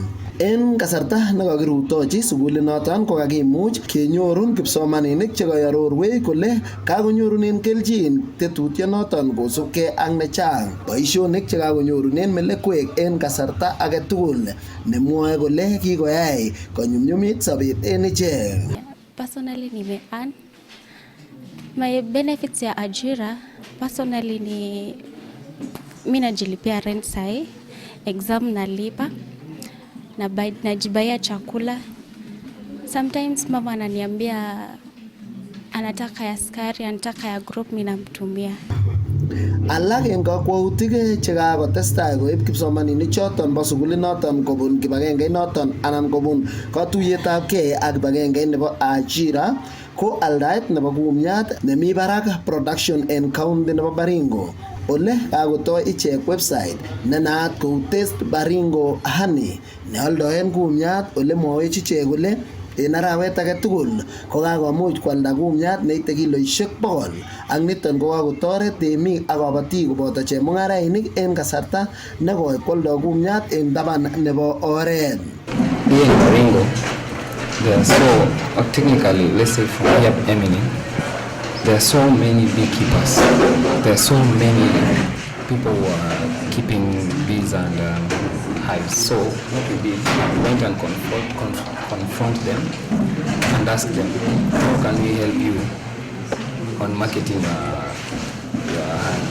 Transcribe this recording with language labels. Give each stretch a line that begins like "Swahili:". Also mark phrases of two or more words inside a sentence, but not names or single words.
Kalenjin: En kasarta nekakirutochi sukulit noton ko kakimuch kenyorun kipsomaninik chekaarorwech kole kakonyorunen kelchin tetutiet noton kosubkei ak nechang boisionik chekakonyorunen melekwek en kasarta age tugul nemwoe kole kikoyai konyumnyumit sobet en ichek.
Swahili: Personally nimeearn
English: my benefits
Swahili: ya ajira. Personally ni mimi najilipia rent sahi, exam nalipa, najibaia chakula. Sometimes mama ananiambia anataka ya sukari, anataka ya group, mimi namtumia.
Kalenjin: Alak en kakwautik chekakotestai koib kipsomaninik choton bo sukulit noton kobun kibagengeit noton anan kobun katuiyetabgei ak kibagengeit nebo Ajira ko aldaet nebo kumiat nemi barak production en county nebo Baringo. Ole kakotoi ichek website nenaat kou Taste Baringo Honey nealdoen kumiat ole mwawech ichek kole en arawet age tugul ko kakomuch kwalda kumiat neite kiloisiek 100 ak niton ko kakotoret temik ak kabatik koboto chemung'arainik en kasarta nekoi kwaldo kumiat en taban nebo oret.
English: Here in Baringo, there are so technically, let's say from here Emining, there are so many beekeepers. There are so many people who are keeping bees and hives. So what we did, we went and confront them and asked them, how can we help you on marketing your honey?